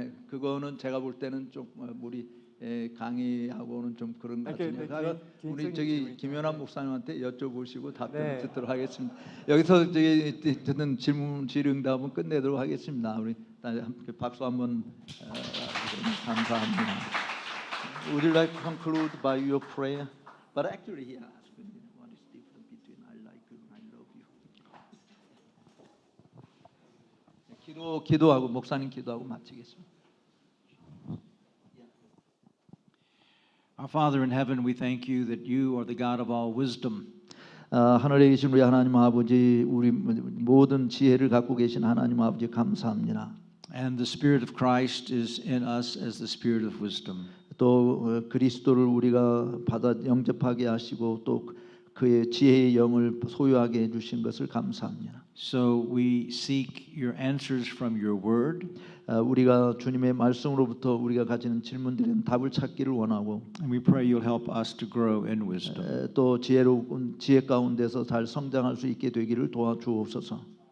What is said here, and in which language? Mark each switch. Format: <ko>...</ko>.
<ko>그거는 제가 볼 때는 좀 우리 강의하고는 좀 그런 것 같으니까 우리 저기 김연한 목사님한테 여쭤보시고 답변 듣도록 하겠습니다. 여기서 듣는 질문 질의응답은 끝내도록 하겠습니다. 우리 함께 박수 한번 감사합니다.</ko> <en>Would you like to conclude by your prayer? But actually he asked me what is different between I like you and I love you.</en> <ko>기도하고 목사님 기도하고 마치겠습니다.</ko> <en>Our Father in heaven, we thank you that you are the God of all wisdom.</en> <ko>하늘에 계신 우리 하나님 아버지, 우리 모든 지혜를 갖고 계신 하나님 아버지 감사합니다.</ko> <en>And the Spirit of Christ is in us as the Spirit of wisdom.</en> <ko>또 그리스도를 우리가 받아 영접하게 하시고 또 그의 지혜의 영을 소유하게 해주신 것을 감사합니다.</ko> <en>So we seek your answers from your word.</en> <ko>우리가 주님의 말씀으로부터 우리가 가지는 질문들은 답을 찾기를 원하고,</ko> <en>And we pray you'll help us to grow in wisdom.</en> <ko>또 지혜로운 지혜 가운데서 잘 성장할 수 있게 되기를 도와주옵소서.</ko>